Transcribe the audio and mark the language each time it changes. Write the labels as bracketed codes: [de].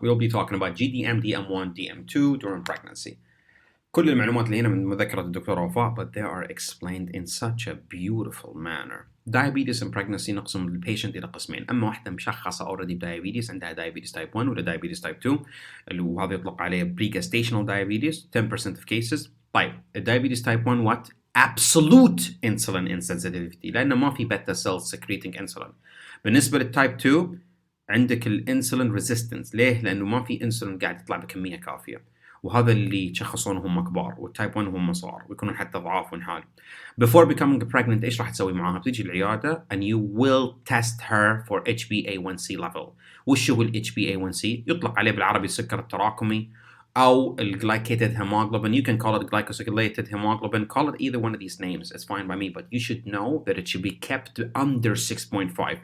[en] We'll be talking about GDM, DM1, DM2 during pregnancy. [ar] كل المعلومات اللي هنا من مذكرة الدكتورة وفاء, [en] but they are explained in such a beautiful manner. Diabetes in pregnancy [ar] نقسم البيشنت إلى قسمين. أما واحدة مشخصة already diabetes, عندها diabetes type 1 ولا diabetes type 2, وهذا يطلق عليه [en] pre-gastational diabetes, 10% of cases. طيب, diabetes type 1 what? Absolute insulin insensitivity, [ar] لأنه ما في [en] beta cells secreting insulin. [ar] بالنسبة للtype 2 عندك الانسولين ريزيستنس. ليه؟ لانه ما في انسولين قاعد يطلع بكميه كافيه، وهذا اللي يشخصون هم كبار، والتايب 1 هم صغار ويكونون حتى ضعاف ونحال. [en] Before becoming pregnant [ar] ايش راح تسوي معاها؟ بتيجي العياده [en] and you will test her for HbA1c level. [ar] وش هو ال HbA1c؟ يطلق عليه بالعربي السكر التراكمي أو glycated hemoglobin. [en] You can call it glycosylated hemoglobin. Call it either one of these names. It's fine by me. But you should know that it should be kept under 6.5.